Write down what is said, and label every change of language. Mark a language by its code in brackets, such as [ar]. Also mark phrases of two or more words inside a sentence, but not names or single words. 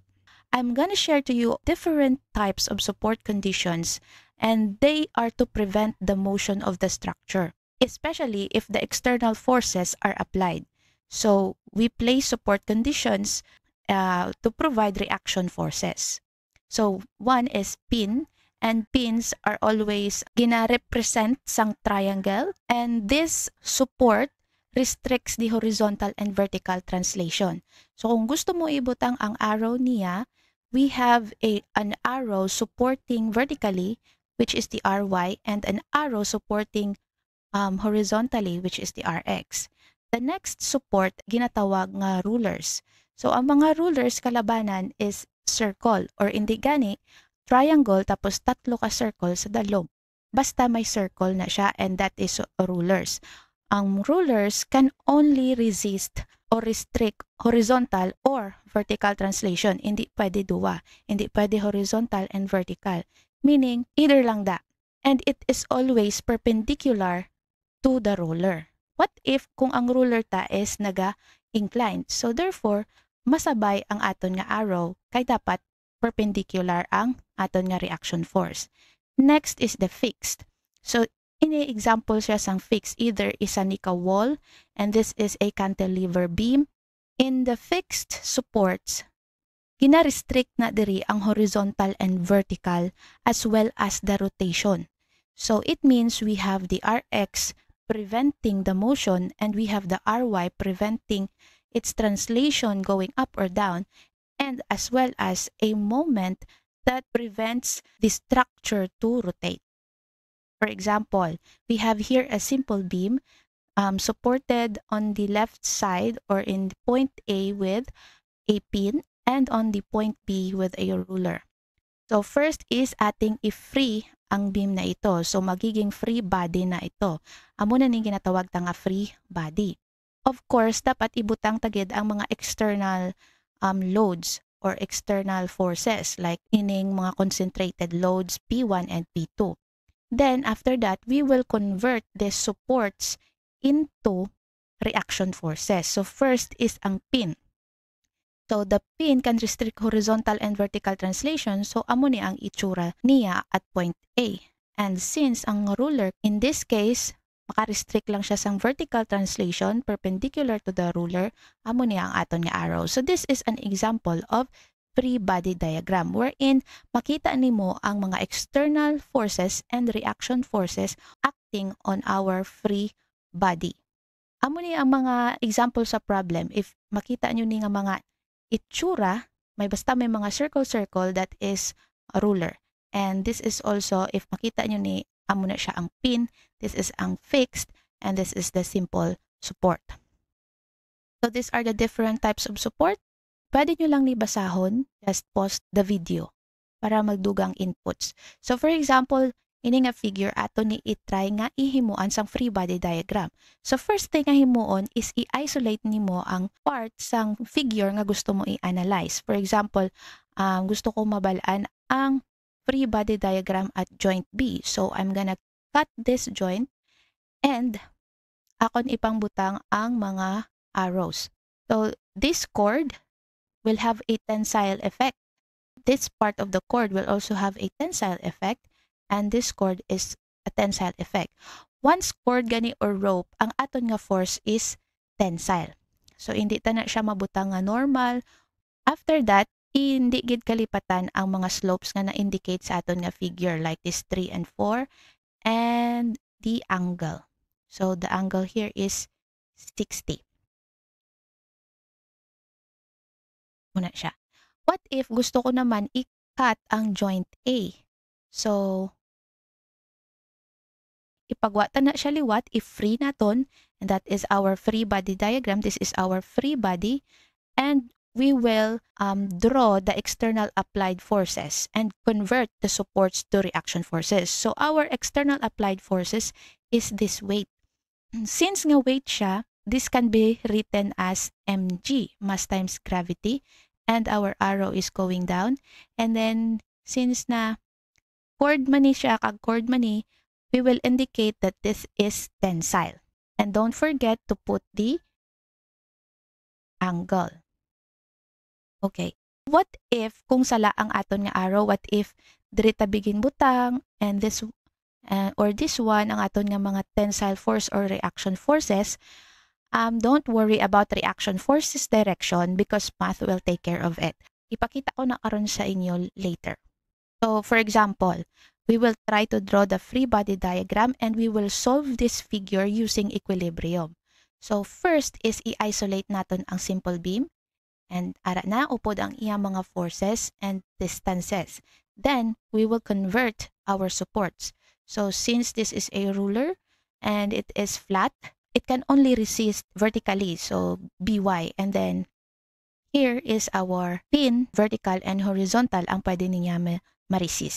[en] I'm going to share to you different types of support conditions, and they are to prevent the motion of the structure, especially if the external forces are applied. So we place support conditions to provide reaction forces. So one is pin, and pins are always [hil] gina-represent sang [en] triangle, and this support restricts the horizontal and vertical translation. [hil] So kung gusto mo ibutang ang arrow niya, [en] we have an arrow supporting vertically, which is the RY, and an arrow supporting horizontally, which is the RX. The next support [hil] ginatawag nga [en] rulers. [hil] So ang mga rulers kalabanan is circle, or hindi gani triangle tapos tatlo ka circle sa dalog. Basta may circle na siya, [en] and that is rulers. Ang rulers can only resist or restrict horizontal or vertical translation. [hil] Hindi pwede duwa. Hindi pwede [en] horizontal and vertical. [hil] Meaning, either lang da. [en] And it is always perpendicular to the ruler. What if [hil] kung ang ruler ta is naga-inclined? [en] So therefore, [hil] masabay ang aton nga arrow kay dapat perpendicular ang aton nga [en] reaction force. Next is the fixed. So [hil] ini-example siya sang fixed, either isa ni ka wall [en] and this is a cantilever beam. In the fixed supports, [hil] gina-restrict na diri ang [en] horizontal and vertical as well as the rotation. So it means we have the RX preventing the motion and we have the RY preventing its translation going up or down, and as well as a moment that prevents the structure to rotate. For example, we have here a simple beam supported on the left side or in point A with a pin and on the point B with a ruler. So first is [tl] ating i-free ang beam na ito. So magiging free body na ito. [hil] Amo na ning ginatawag ta nga free body. [en] Of course, [hil] dapat ibutang tagid ang mga [en] external loads or external forces like [hil] ining mga [en] concentrated loads P1 and P2. Then after that, we will convert the supports into reaction forces. So first is ang pin. So the pin can restrict horizontal and vertical translation, so [hil] amo ni ang itsura niya [en] at point A. And since ang ruler, in this case, [hil] maka-restrict lang siya sang [en] vertical translation perpendicular to the ruler, [hil] amo niya ang aton nga arrow. [en] So this is an example of free body diagram wherein [hil] makita nimo ang mga [en] external forces and reaction forces acting on our free body. [hil] Amo ni ang mga example sa problem. If makita nyo ni nga mga itsura, may mga circle [en] that is a ruler. And this is also, if [hil] makita nyo ni, amo na siya ang pin, [en] this is ang fixed, and this is the simple support. So these are the different types of support. [hil] pwede nyo lang ni basahon, [en] just pause the video [hil] para magdugang [en] inputs. So for example, [hil] ini nga figure ato ni i-try nga ihimuan sang free body diagram. [en] So first thing [hil] nga himuon is i-isolate nimo ang part sang figure nga gusto mo i-analyze. [en] For example, [hil] gusto ko mabalaan ang free body diagram at joint B. [en] So I'm gonna cut this joint and [hil] akon ipangbutang ang mga [en] arrows. So this chord will have a tensile effect. This part of the cord will also have a tensile effect, and this cord is a tensile effect. [hil] Once cord gani or rope, ang aton nga force is tensile. So hindi ta na siya mabutang nga normal. [en] After that, [hil] hindi gid kalipatan ang mga slopes nga na-indicate sa aton nga figure [en] like this 3 and 4 and the angle. So the angle here is 60. [hil] Muna siya. [en] What if [hil] gusto ko naman i-cut ang joint A? [en] So, [hil] ipagwata na siya liwat, i-free naton, [en] and that is our free body diagram. This is our free body, and we will draw the external applied forces and convert the supports to reaction forces. So, our external applied forces is this weight. Since [hil] nga weight siya, [en] this can be written as mg, mass times gravity, and our arrow is going down. And then, since [hil] na cord mani siya, kag cord mani, [en] we will indicate that this is tensile. And don't forget to put the angle. Okay. What if, [hil] kung sala ang aton nga arrow, [en] what if [hil] dirita bigin butang, [en] and this, or this one, [hil] ang aton nga mga [en] tensile force or reaction forces, don't worry about reaction forces direction because math will take care of it. [hil] Ipakita ko na karon sa inyo later. [en] So, for example, we will try to draw the free body diagram and we will solve this figure using equilibrium. So, first is [hil] i-isolate natin ang simple beam and ara na upod ang iyang mga forces and distances. [en] Then, we will convert our supports. So, since this is a ruler and it is flat, it can only resist vertically, so BY. And then, here is our pin, vertical and horizontal, [hil] ang pwede niya ma-resist.